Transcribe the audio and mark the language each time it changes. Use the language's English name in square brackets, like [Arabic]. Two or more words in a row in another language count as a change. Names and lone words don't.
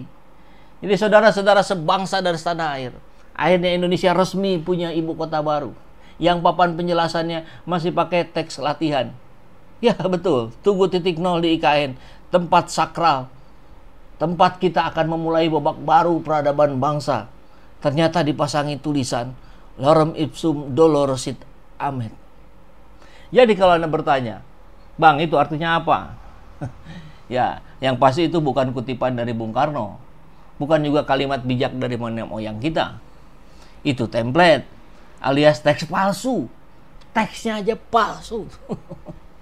[Indonesian] Jadi saudara-saudara sebangsa dan setanah air, akhirnya Indonesia resmi punya ibu kota baru yang papan penjelasannya masih pakai teks latihan. Ya betul, Tugu 0 di IKN, tempat sakral, tempat kita akan memulai babak baru peradaban bangsa. Ternyata dipasangi tulisan [Latin] lorem ipsum dolor sit amet. [Indonesian] Jadi kalau Anda bertanya, Bang, itu artinya apa? Ya, yang pasti itu bukan kutipan dari Bung Karno. Bukan juga kalimat bijak dari nenek moyang kita. Itu template alias teks palsu. Teksnya aja palsu.